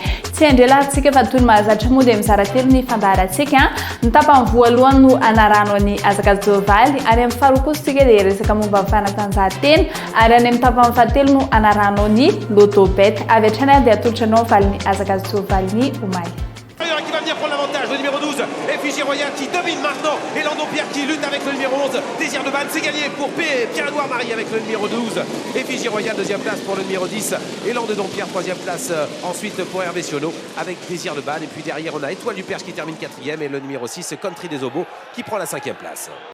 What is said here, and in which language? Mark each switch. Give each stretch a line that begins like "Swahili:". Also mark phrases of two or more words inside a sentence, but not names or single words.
Malagasy: Tsy andrelantsika fa toy ny mahazatra moa dia mizara telo ny fandaratsika. Ny tapany voalohany no anarano any Azakajovaly ary amin'ny faharoa kosa tsika dia resaka momba ny fanatanjahantena ary any amin'ny tapany fahatelo no anarano ny loto bet. Avy hatrany dia atolotra anao valin'ny Azakajovaly ny Omaly.
French: Qui va venir prendre l'avantage, le numéro 12, Effigie Royale qui domine maintenant, et Lando Pierre qui lutte avec le numéro 11, Désir de Vannes, c'est gagné pour Pierre-Edouard Marie avec le numéro 12, Effigie Royale deuxième place pour le numéro 10, et Lando Pierre troisième place ensuite pour Hervé Sionneau avec Désir de Vannes, et puis derrière on a Étoile du Perche qui termine quatrième, et le numéro 6, Country des Obos qui prend la cinquième place.